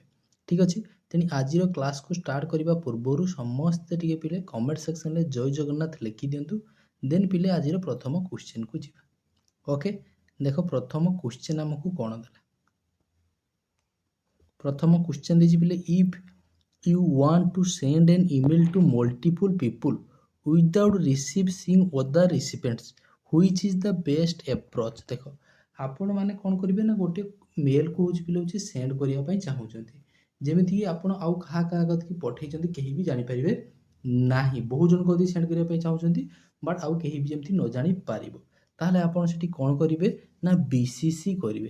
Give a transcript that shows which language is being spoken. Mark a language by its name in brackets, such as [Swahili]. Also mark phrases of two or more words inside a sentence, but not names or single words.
[Odia] ଠିକ୍ ଅଛି, ତେଣୁ ଆଜିର କ୍ଲାସ୍କୁ ଷ୍ଟାର୍ଟ କରିବା ପୂର୍ବରୁ ସମସ୍ତେ ଟିକେ ପିଲେ [English] comment section [Odia] ଜୟ ଜଗନ୍ନାଥ ଲେଖିଦିଅନ୍ତୁ। ଦେନ୍ ପିଲେ ଆଜିର ପ୍ରଥମ କ୍ୱେଶ୍ଚନ୍କୁ ଯିବା। ଓକେ, ଦେଖ, ପ୍ରଥମ କ୍ୱେଶ୍ଚନ୍ ଆମକୁ କ'ଣ ଦେଲା। ପ୍ରଥମ କ୍ୱେଶ୍ଚନ୍ ଦେଇଛି ପିଲେ, [English] If you want to send an email to multiple people without receiving other recipients, which is the best approach। [Odia] ଦେଖ, ଆପଣମାନେ କ'ଣ କରିବେ ନା, ଗୋଟେ ମେଲ୍କୁ ହେଉଛି ସେଣ୍ଡ କରିବା ପାଇଁ ଚାହୁଁଛନ୍ତି, ଯେମିତିକି ଆପଣ ଆଉ କାହା କତିକି ପଠେଇଛନ୍ତି କେହି ବି ଜାଣିପାରିବେ ନାହିଁ। ବହୁ ଜଣ କତିକି ସେଣ୍ଡ କରିବା ପାଇଁ ଚାହୁଁଛନ୍ତି, ବଟ୍ ଆଉ କେହି ବି ଯେମିତି ନ ଜାଣିପାରିବ। ତାହେଲେ ଆପଣ ସେଠି କ'ଣ କରିବେ ନା BCC କରିବେ।